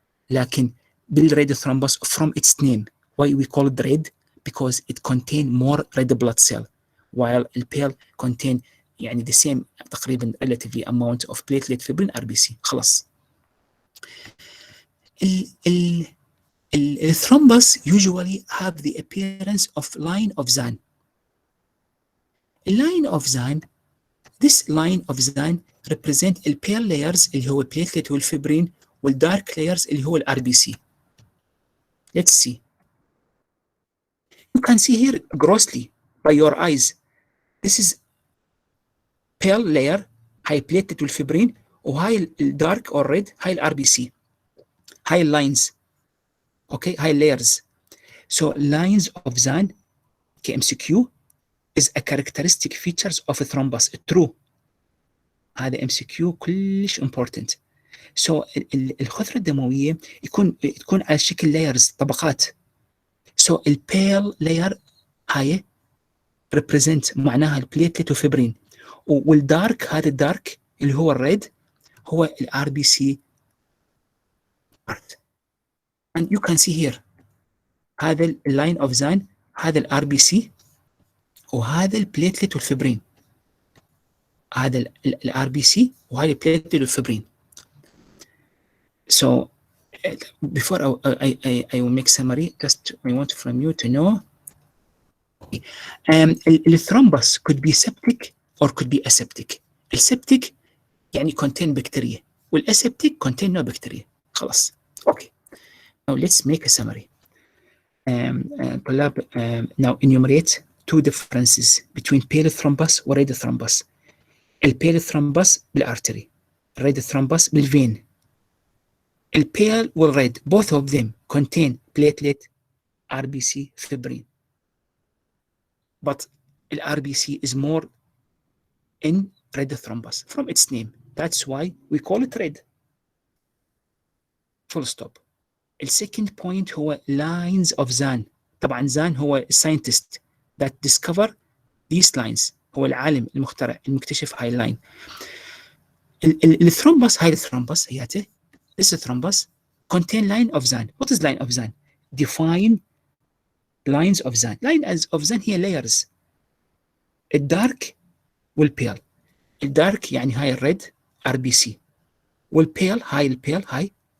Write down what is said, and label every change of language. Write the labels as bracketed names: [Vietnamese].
[English] لكن بالريد thrombus from its name, why we call it red, because it contain more red blood cell, while البيل contain يعني the same تقريبا relatively amount of platelet fibrin RBC. [Arabic] خلاص. [English] الثرومبس usually have the appearance of line of Zahn. line of Zahn, this line of Zahn represent البيل layers اللي هو البليتلت والفبرين، والدارك layers اللي هو الار B C. Let's see. You can see here grossly by your eyes. This is pale layer هاي البليتلت والفبرين، وهاي الدارك or red هاي الار بي سي. هاي اللاينز اوكي هاي layers. So lines of Zahn KMCQ is a characteristic features of a thrombus. True. [Arabic] هذا MCQ كلش important. So الخثرة الدموية تكون على شكل layers طبقات. [English] So البيل layer هاي represent معناها البليتلت وفبرين، والدارك هذا الدارك اللي هو الريد هو الار B C part. And you can see here هذا اللاين اوف زان، هذا الار بي سي وهذا البليتلت والفبرين، هذا الار بي سي وهذا البليتلت والفبرين. So before I will make summary, just I want from you to know الثرومبس could be septic or could be aseptic. السبتيك يعني contain bacteria، والاسeptic contain no bacteria. خلاص. Okay. Now let's make a summary. طلاب now enumerate two differences between pale thrombus و red thrombus. البيل thrombus بالارتري، red thrombus بالفين. البيل والred both of them contain platelet RBC fibrin, but the RBC is more in red thrombus from its name. That's why we call it red. Full stop. السكند point هو lines of Zahn. طبعا Zahn هو scientist that discover these lines، [Arabic] هو العالم المخترع المكتشف هاي [English] اللاين. الثرومبس، هاي الثرومبس هياته this thrombus contain line of Zahn. What is line of Zahn? Define lines of Zahn. lines of Zahn هي layers. الدارك والبيل. الدارك يعني هاي الريد ار بي سي، والبيل هاي البيل هاي